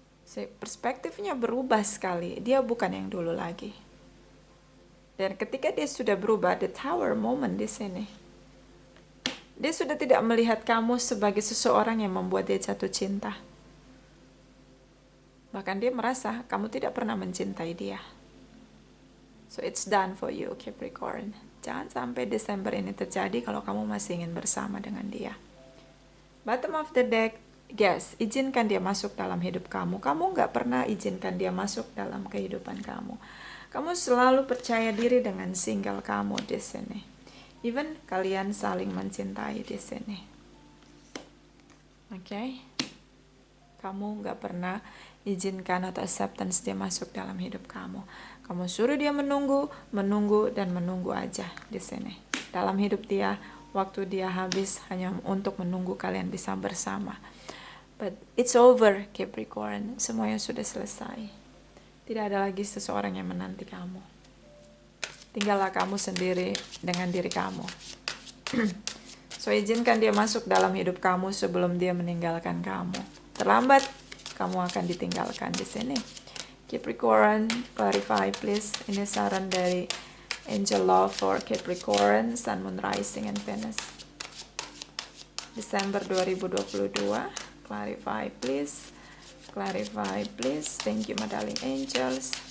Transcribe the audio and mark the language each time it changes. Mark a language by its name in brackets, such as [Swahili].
[Indonesian] Perspektifnya berubah sekali, dia bukan yang dulu lagi. Dan ketika dia sudah berubah, [English] the tower moment [Indonesian] di sini. Dia sudah tidak melihat kamu sebagai seseorang yang membuat dia jatuh cinta. Bahkan dia merasa kamu tidak pernah mencintai dia. [English] So it's done for you Capricorn. [Indonesian] Jangan sampai Desember ini terjadi kalau kamu masih ingin bersama dengan dia. [English] Bottom of the deck, yes, [Indonesian] izinkan dia masuk dalam hidup kamu. Kamu nggak pernah izinkan dia masuk dalam kehidupan kamu. Kamu selalu percaya diri dengan single kamu di sini. Even kalian saling mencintai di sini. Oke? Kamu nggak pernah izinkan atau acceptance dia masuk dalam hidup kamu. Kamu suruh dia menunggu, dan menunggu aja di sini. Dalam hidup dia, waktu dia habis hanya untuk menunggu kalian bisa bersama. [English] But it's over Capricorn, [Indonesian] semuanya sudah selesai. Tidak ada lagi seseorang yang menanti kamu. Tinggallah kamu sendiri dengan diri kamu. So izinkan dia masuk dalam hidup kamu sebelum dia meninggalkan kamu. Terlambat, kamu akan ditinggalkan di sini. [English] Capricorn, clarify please. [Indonesian] Ini saran dari Angel Love for Capricorn, Sun, Moon, Rising, and Venus. [English] Desember 2022. Clarify please. Clarify please. Thank you my darling angels.